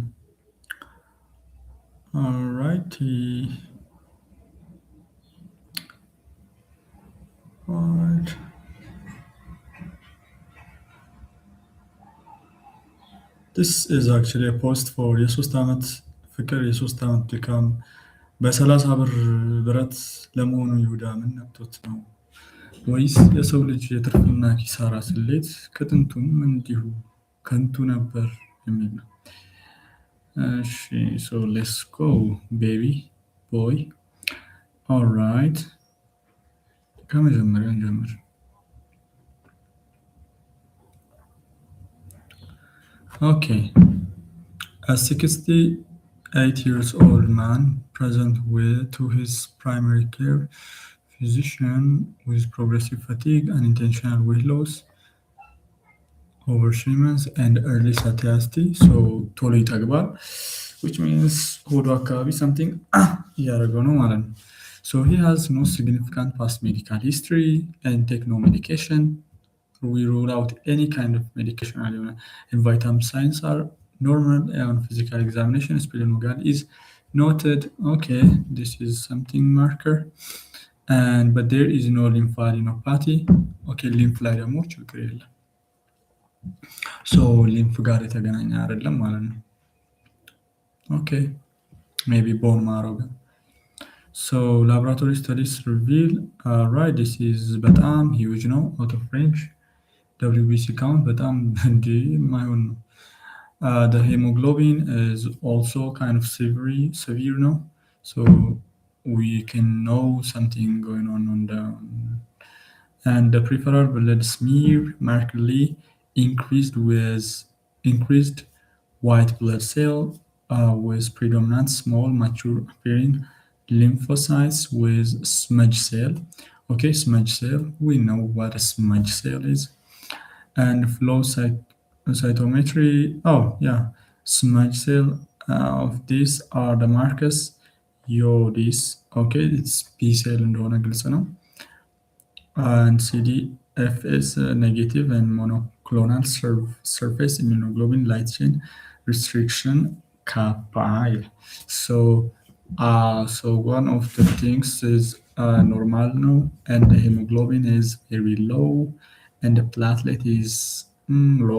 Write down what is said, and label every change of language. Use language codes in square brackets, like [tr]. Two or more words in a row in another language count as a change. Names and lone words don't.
[en] All righty. All right. This is actually a post for [am] የሶስት ዓመት ፍቅር የሶስት ዓመት ድካም በ30 ብር ብረት ለመሆኑ ይሁዳ ምን ነክቶት ነው ወይስ የሰው ልጅ የትርፍና ኪሳራ ስሌት ከጥንቱም እንዲሁ ከንቱ ነበር የሚል ነው። እሺ [en] so let's go baby boy. All right, [am] ከመጀመሪያው እንጀምር። [en] Okay, a 68 years old man present to his primary care physician with progressive fatigue and intentional weight loss over 3 months and early satiety. [am] So ቶሎ ይጠግባል, [en] which means [am] ሆዱ አካባቢ something እያደረገው ነው ማለት ነው. [en] So he has no significant past medical history and take no medication. We rule out any kind of medication and vitamin signs are normal on physical examination. Splenomegaly is noted. Okay, this is something marker, but there is no lymphadenopathy. [am] Okay, lymph ላይ ደግሞ ችግር የለም። So lymph ጋር የተገናኘ አይደለም ማለት ነው። Okay, [en] maybe bone marrow. So laboratory studies reveal, right, this is በጣም huge ነው, out of range. WBC count [am] በጣም እንዴ የማይሆን ነው። [en] The hemoglobin is also kind of severe now, so we can know something going on and the peripheral blood smear markedly increased white blood cell with predominant small mature appearing lymphocytes with smudge cell. Okay, smudge cell, we know what a smudge cell is. And flow cytometry, smudge cell of these are the markers this. Okay, it's B cell [am] እንደሆነ ግልጽ ነው. [en] And CDFS negative and monoclonal surface immunoglobulin light chain restriction kappa. So one of the things is normal now, and the hemoglobin is very low and the platelet is low.